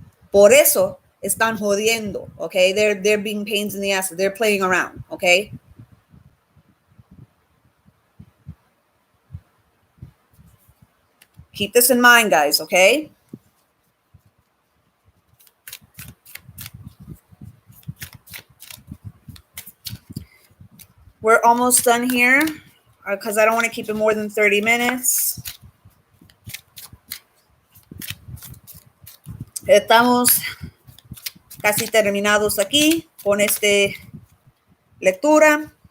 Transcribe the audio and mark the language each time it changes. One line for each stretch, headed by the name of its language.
Spanish: Por eso están jodiendo, okay?
English: They're being pains in the ass. They're playing around, okay? Keep this in mind, guys, okay? We're almost done here because I don't want to keep it more than 30 minutes.
Spanish: Estamos casi terminados aquí con esta lectura.